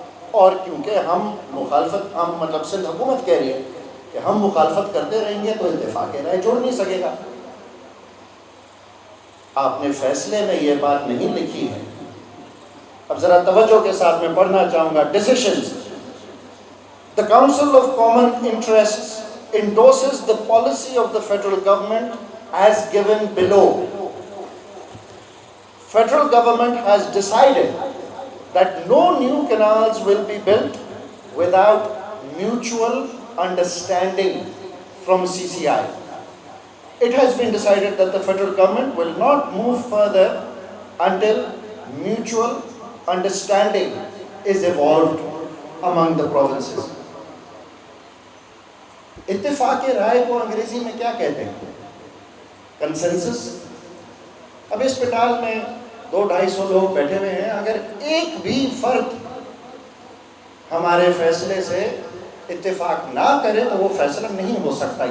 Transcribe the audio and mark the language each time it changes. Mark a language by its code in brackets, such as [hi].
[ur] اور کیونکہ ہم مطلب سندھ حکومت کہہ رہی ہے کہ ہم مخالفت کرتے رہیں گے تو اتفاق رائے جوڑ نہیں سکے گا. آپ نے فیصلے میں یہ بات نہیں لکھی ہے. اب ذرا توجہ کے ساتھ میں پڑھنا چاہوں گا. [en] Decisions. The Council of Common Interests endorses the policy of the federal government as given below. Federal government has decided that no new canals will be built without mutual understanding from CCI. It has been decided that the federal government will not move further until mutual understanding is evolved among the provinces. [ur] اتفاق رائے کو انگریزی میں کیا کہتے ہیں؟ Consensus. اب اس پٹال میں 200-250 لوگ بیٹھے ہوئے ہیں، اگر ایک بھی فرد ہمارے فیصلے سے اتفاق نہ کرے تو وہ فیصلہ نہیں ہو سکتا.